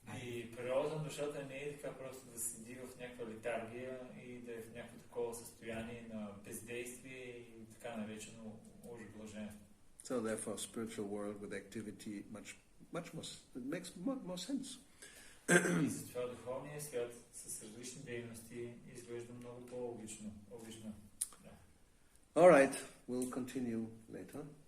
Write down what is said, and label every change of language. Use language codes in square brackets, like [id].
[bg] И природата на душата не е така просто да седи в някаква летаргия и да е в някакво такова състояние на бездействие и така наречено уж блаженство. [en] So therefore spiritual world with activity much more, it makes more sense. [bg] И затова духовният свят с различни дейности изглежда много по-логично. Да. [en] Alright, we'll continue later.